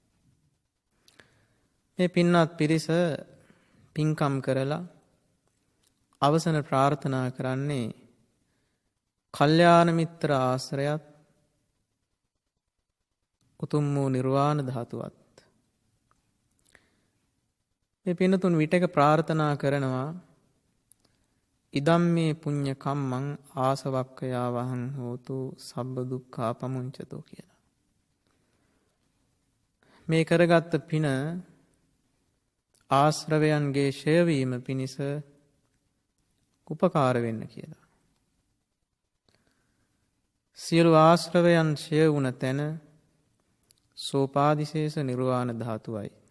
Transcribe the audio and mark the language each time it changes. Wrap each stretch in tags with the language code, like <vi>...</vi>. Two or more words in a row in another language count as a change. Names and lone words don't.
<si>මේ පින්වත් පිරිස පින්කම් කරලා අවසන ප්‍රාර්ථනා කරන්නේ කල්යාණ මිත්‍ර ආශ්‍රයත්, උතුම් වූ නිර්වාණ ධාතුවත්. මේ පින්තුන් විටක ප්‍රාර්ථනා කරනවා</si> <pi>ඉදම් මේ පුඤ්ඤ කම්මං ආසවක්ඛයා වහං හෝතු සබ්බ දුක්ඛා පමුංචතෝ</pi> <si>කියලා. මේ කරගත්ත පින ආශ්‍රවයන්ගේ ඡය වීම පිණිස උපකාර වෙන්න කියලා. සියලු ආශ්‍රවයන් ඡය වුණ තැන සෝපාදිශේෂ නිර්වාණ ධාතුවයි.</si>